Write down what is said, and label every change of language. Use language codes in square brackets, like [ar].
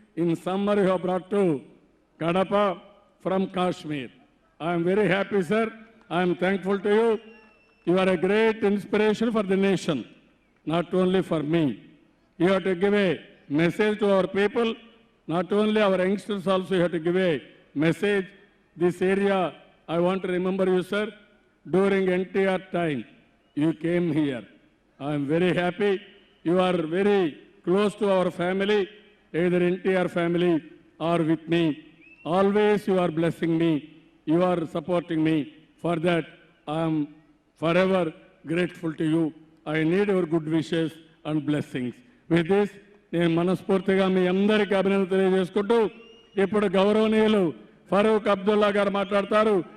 [en] In summer you have brought to Kadapa from Kashmir. I'm very happy sir. I'm thankful to you. You are a great inspiration for the nation, not only for me. You have to give a message to our people, not only our youngsters also you have to give a message. This area, I want to remember you, sir. During NTR time, you came here. I am very happy. You are very close to our family, either NTR family or with me. Always you are blessing me. You are supporting me. For that, I am forever grateful to you. I need your good wishes and blessings. With this, [te] నేను మనస్ఫూర్తిగా మీ అందరికీ అభినందన తెలియజేసుకుంటూ ఇప్పుడు గౌరవనీయులు ఫరూక్ అబ్దుల్లా గారు మాట్లాడతారు.